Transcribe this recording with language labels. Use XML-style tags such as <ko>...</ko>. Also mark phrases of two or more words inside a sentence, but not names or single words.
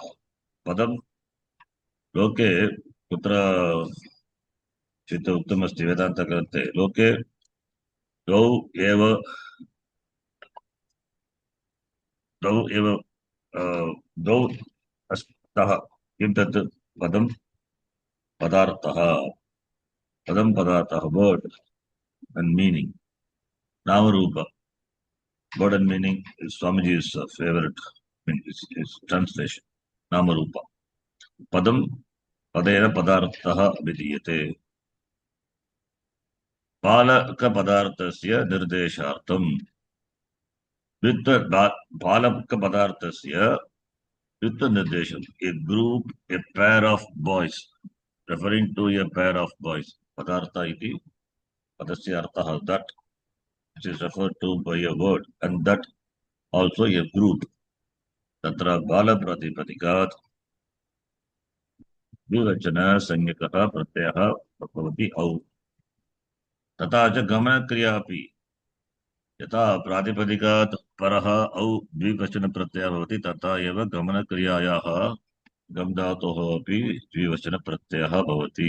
<sa>पदं लोके कुत्र चित् उक्तमस्ति वेदान्तग्रन्थे, लोके द्वौ स्तः। किं तत्? पदं पदार्थः,</sa> <en>वर्ड and meaning, namarupa. Word and meaning is Swamiji's favorite, his translation, namarupa.</en> <sa>पदं पदेन पदार्थः अभिधीयते. बालक पदार्थस्य निर्देशार्थम्.</sa> <en>With the</en> <sa>बालक पदार्थस्य,</sa> <en>with the nirdesham, a group, a pair of boys, referring to a pair of boys.</en> <sa>पदार्थ इति पदस्य अर्थः,</sa> <en>that which is referred to by a word, and that also a group.</en> <sa>तत्र बाल प्रातिपदिकात् द्विवचन संज्ञकः प्रत्ययः भवति औ। तथा च गमनक्रिया अपि यथा प्रातिपदिकात् परः औ द्विवचनप्रत्ययः भवति, तथा एव गमनक्रियायाः गम् धातोः अपि द्विवचनप्रत्ययः भवति।</sa>